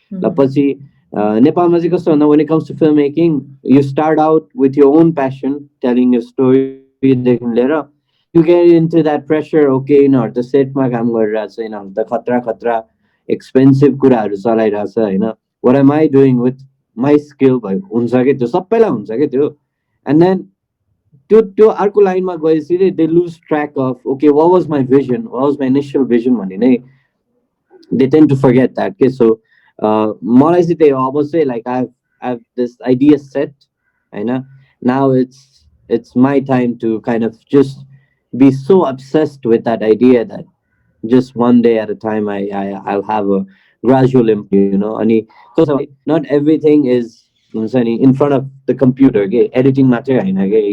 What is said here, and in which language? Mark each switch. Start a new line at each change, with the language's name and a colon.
Nepali: ल पछि नेपालमा चाहिँ कस्तो भन्दा,
English: when it comes to filmmaking, you start out with your own passion, telling your story
Nepali: देखि लिएर,
English: you get into that pressure, okay,
Nepali: यिनीहरू त सेटमा काम गरिरहेछ, यिनीहरू त खतरा खतरा एक्सपेन्सिभ कुराहरू चलाइरहेछ, होइन?
English: what am I doing with my skill?
Nepali: भयो हुन्छ कि त्यो, सबैलाई हुन्छ कि त्यो. And then त्यो त्यो अर्को लाइनमा गएपछि
English: they lose track of, okay, what was my vision, what was my initial vision
Nepali: भन्ने नै
English: they tend to forget that.
Nepali: Okay, so मलाई चाहिँ त्यही हो, अब चाहिँ
English: like I've this idea set,
Nepali: होइन?
English: Now it's my time to kind of just be so obsessed with that idea that just one day at a time I'll have a gradual
Nepali: अनि कस्तो
English: not everything is
Nepali: हुन्छ नि
English: in front of the computer, के editing
Nepali: मात्रै होइन के.